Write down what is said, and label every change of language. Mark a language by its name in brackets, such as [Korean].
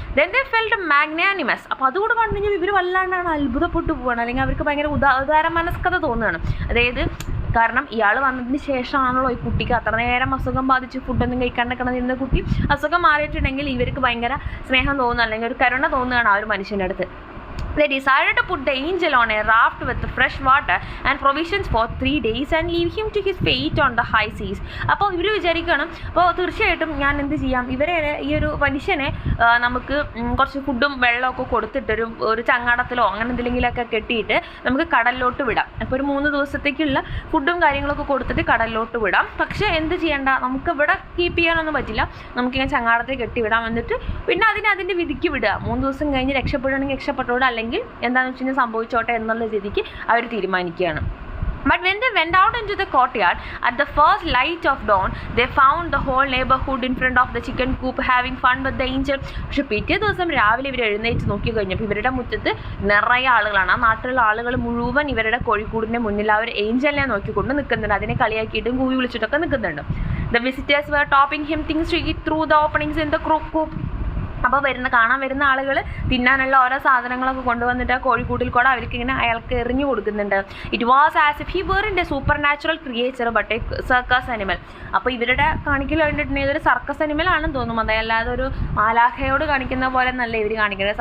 [English] Then they felt magnanimous. [Malayalam] അപ്പോൾ അതുകൂടെ കണ്ടു കഴിഞ്ഞാൽ ഇവർ വല്ലാണ്ടാണ് അത്ഭുതപ്പെട്ടു പോവുകയാണ്, അല്ലെങ്കിൽ അവർക്ക് ഭയങ്കര ഉദാര മനസ്കത തോന്നുകയാണ്. അതായത് കാരണം ഇയാൾ വന്നതിന് ശേഷമാണല്ലോ ഈ കുട്ടിക്ക് അത്ര നേരം അസുഖം ബാധിച്ച് ഫുഡൊന്നും കഴിക്കാണ്ട് കിടന്നിരുന്ന കുട്ടി അസുഖം മാറിയിട്ടുണ്ടെങ്കിൽ ഇവർക്ക് ഭയങ്കര സ്നേഹം തോന്നുക, അല്ലെങ്കിൽ ഒരു കരുണ തോന്നുകയാണ് ആ ഒരു മനുഷ്യൻ്റെ അടുത്ത്. [English] They decided to put the angel on a raft with fresh water and provisions for 3 days and leave him to his fate on the high seas. [Malayalam] അപ്പോൾ ഇവർ വിചാരിക്കണം, അപ്പോൾ തീർച്ചയായിട്ടും ഞാൻ എന്ത് ചെയ്യാം, ഇവരെ ഈ ഒരു മനുഷ്യനെ നമുക്ക് കുറച്ച് ഫുഡും വെള്ളമൊക്കെ കൊടുത്തിട്ട് ഒരു ചങ്ങാടത്തിലോ അങ്ങനെ എന്തെങ്കിലുമൊക്കെ കെട്ടിയിട്ട് നമുക്ക് കടലിലോട്ട് വിടാം. അപ്പോൾ ഒരു 3 ദിവസത്തേക്കുള്ള ഫുഡും കാര്യങ്ങളൊക്കെ കൊടുത്തിട്ട് കടലിലോട്ട് വിടാം. പക്ഷേ എന്ത് ചെയ്യേണ്ട, നമുക്ക് ഇവിടെ കീപ്പ് ചെയ്യാനൊന്നും പറ്റില്ല, നമുക്കിങ്ങനെ ചങ്ങാടത്തിൽ കെട്ടിവിടാം. എന്നിട്ട് പിന്നെ അതിൻ്റെ വിധിക്ക് വിടുക. 3 ദിവസം കഴിഞ്ഞ് രക്ഷപ്പെടുകയാണെങ്കിൽ രക്ഷപ്പെട്ടോടെ, അല്ലെങ്കിൽ എന്താണെന്ന് വെച്ച് കഴിഞ്ഞാൽ സംഭവിച്ചോട്ടെ എന്നുള്ള രീതിക്ക് അവർ തീരുമാനിക്കുകയാണ്. [English] But when they went out into the courtyard at the first light of dawn, they found the whole neighborhood in front of the chicken coop having fun with the angel. [Malayalam] പക്ഷേ പിറ്റേ ദിവസം രാവിലെ ഇവർ എഴുന്നേറ്റ് നോക്കി കഴിഞ്ഞപ്പോൾ ഇവരുടെ മുറ്റത്ത് നിറയെ ആളുകളാണ്. ആ നാട്ടിലുള്ള ആളുകൾ മുഴുവൻ ഇവരുടെ കോഴിക്കൂടിൻ്റെ മുന്നിൽ ആ ഒരു ഏഞ്ചലിനെ നോക്കിക്കൊണ്ട് നിൽക്കുന്നുണ്ട്, അതിനെ കളിയാക്കിയിട്ടും കൂവി വിളിച്ചിട്ടൊക്കെ നിൽക്കുന്നുണ്ട്. [English] The visitors were topping him things to eat through the openings in the coop. [Malayalam] അപ്പോൾ കാണാൻ വരുന്ന ആളുകൾ തിന്നാനുള്ള ഓരോ സാധനങ്ങളൊക്കെ കൊണ്ടുവന്നിട്ട് ആ കോഴിക്കൂട്ടിൽ കൂടെ അവർക്ക് ഇങ്ങനെ അയാൾക്ക് എറിഞ്ഞു കൊടുക്കുന്നുണ്ട്. [English] It was as if he were in a supernatural creature but a circus animal. [Malayalam] അപ്പോൾ ഇവരുടെ കാണിക്കൽ കണ്ടിട്ടുണ്ടെങ്കിൽ ഒരു സർക്കസ് അനിമലാണെന്ന് തോന്നും, അതല്ലാതെ ഒരു മാലാഖയോട് കാണിക്കുന്ന പോലെ നല്ല ഇവർ കാണിക്കുന്നത്.